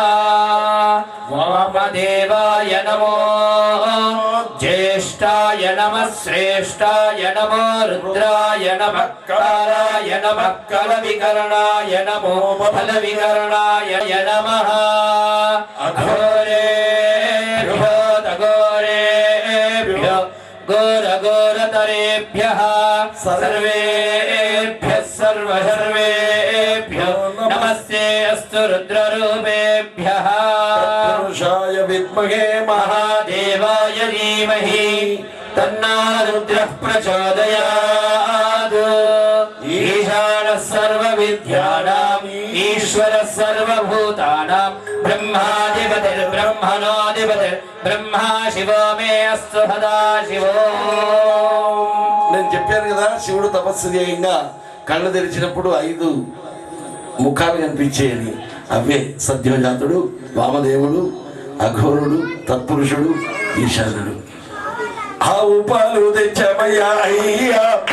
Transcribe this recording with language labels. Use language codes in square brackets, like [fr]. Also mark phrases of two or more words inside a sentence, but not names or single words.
[sa] వామదేవాయ నమో జ్యేష్ఠాయ నమః శ్రేష్ఠాయ నమో రుద్రాయ నమః కాలాయ నమః కలవికరణాయ నమో ఫలవికరణాయ నమః అఘోరేభ్యో ఘోరఘోరతరేభ్యः సర్వేభ్యः सर्वेभ्यो नमस्ते अस्तु रुद्ररूपेभ्यः पुरुषाय विद्महे महादेवाय धीमहि तन्नो रुद्रः प्रचोदयात् ईशानः सर्वविद्यानाम् ईश्वरः सर्वभूतानां ब्रह्माधिपतिर्ब्रह्मणोऽधिपतिर्ब्रह्मा शिवो मे अस्तु सदा शिवो [te] నేను చెప్పాను కదా శివుడు తపస్సు చేయంగా కళ్ళు తెరిచినప్పుడు 5 ముఖాలు కనిపించేయని అవే సద్యోజాతుడు వామదేవుడు అఘోరుడు తత్పురుషుడు ఈశానుడు ఆవు పాలు తెచ్చమయ్యా అయ్యప్ప